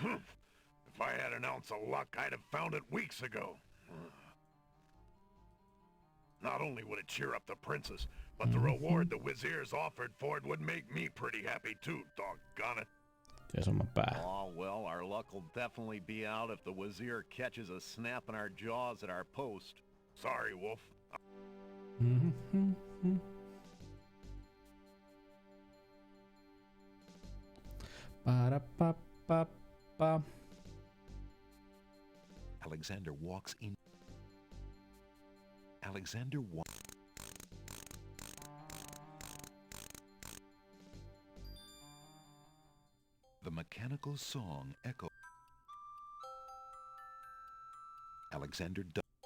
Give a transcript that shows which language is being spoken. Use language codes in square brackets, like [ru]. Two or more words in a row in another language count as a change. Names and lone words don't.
[en] If I had an ounce of luck, I'd have found it weeks ago. Not only would it cheer up the princess, but the reward the Wizier's offered for it would make me pretty happy too, doggone it. Yes, on my back. Oh, well, our luck will definitely be out if the Wizier catches us snapping our jaws at our post. Sorry, Wolf. Ba-da-ba-ba-ba. Alexander walks in. Alexander walks. The mechanical song echoes. Alexander does.